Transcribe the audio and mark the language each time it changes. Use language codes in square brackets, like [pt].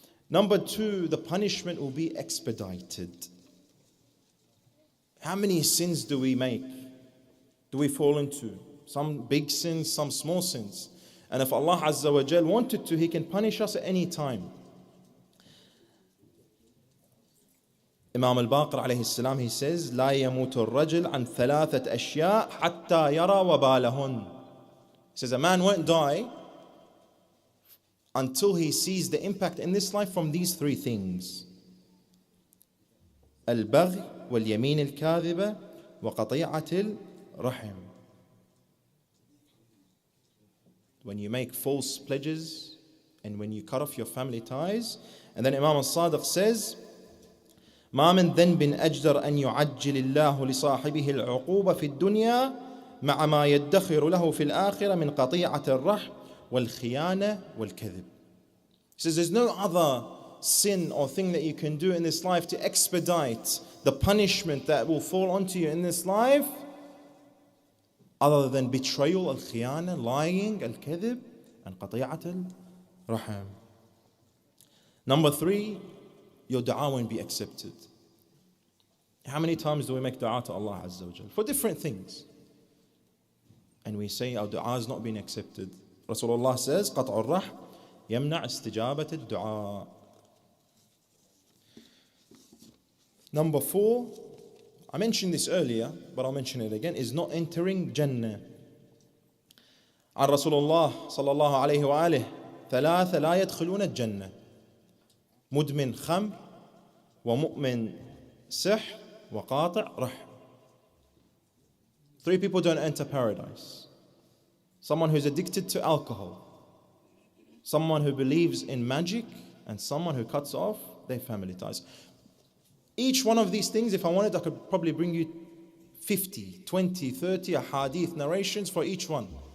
[en] Number 2, the punishment will be expedited. How many sins do we make? Do we fall into? Some big sins, some small sins. And if Allah Azza wa Jal wanted to, He can punish us at any time. Imam al-Baqir alayhi salam, he says, [ar] لا يموت الرجل عن ثلاثة أشياء حتى يرى وبالهن. [en] He says, a man won't die until he sees the impact in this life from these 3 things. [ar] البغي واليمين الكاذبة وقطيعة الرحم. [en] When you make false pledges and when you cut off your family ties. And then Imam al-Sadiq says, [ar] ما من ذنب أجدر أن يعجل الله لصاحبه العقوبة في الدنيا مع ما يدخر له في الآخرة من قطيعة الرحم والخيانة والكذب. [en] He says there's no other sin or thing that you can do in this life to expedite the punishment that will fall onto you in this life other than betrayal, al-khiyana, lying, al-kadhib, and qati'at al-rahim. Number 3, your dua won't be accepted. How many times do we make dua to Allah Azza wa Jal? For different things. And we say our dua is not being accepted. Rasulullah says, [ar] قطع الرحم يمنع استجابة الدعاء. [en] Number 4, I mentioned this earlier, but I'll mention it again, is not entering Jannah. [ar] عن رسول الله صلى الله عليه وآله 3 لا يدخلون الجنة مدمن خمر ومؤمن سحر وقاطع رحم. [en] 3 people don't enter paradise. Someone who's addicted to alcohol, someone who believes in magic, and someone who cuts off their family ties. Each one of these things, if I wanted, I could probably bring you 50, 20, 30 ahadith narrations for each one.